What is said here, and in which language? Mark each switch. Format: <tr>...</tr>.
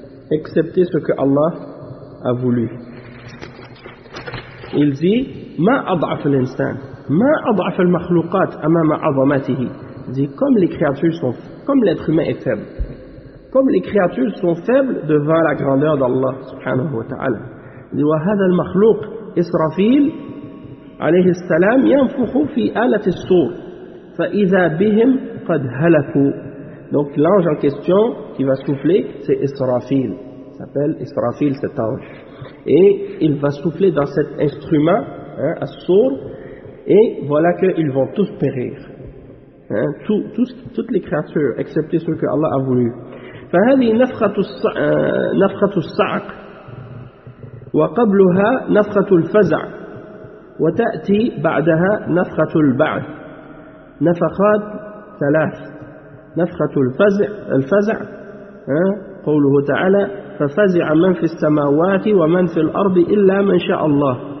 <fr>Excepté ce que Allah a voulu. Il dit,</fr> <ar>Ma ad'af l'insan, ma ad'af al-makhlouqat amama azamatihi.</ar> <fr>Il dit, comme l'être humain est faible. Comme les créatures sont faibles devant la grandeur d'Allah</fr> <ar>subhanahu wa ta'ala.</ar> <fr>Il dit,</fr> <ar>وهذا المخلوق إسرافيل عليه السلام ينفخ في آلة الصور فإذا بهم قد هلكوا.</ar> <fr>Donc l'ange en question qui va souffler, c'est Israfil. Il s'appelle Israfil cet ange. Et il va souffler dans cet instrument, hein, as-sour, et voilà qu'ils vont tous périr. Hein, toutes les créatures, excepté ceux que Allah a voulu.</fr> <ar>فهذه نفخة الصعق وقبلها نفخة الفزع وتأتي بعدها نفخة البعث نفخات ثلاث نفخة الفزع قوله تعالى ففزع من في السماوات ومن في الأرض إلا من شاء الله</ar>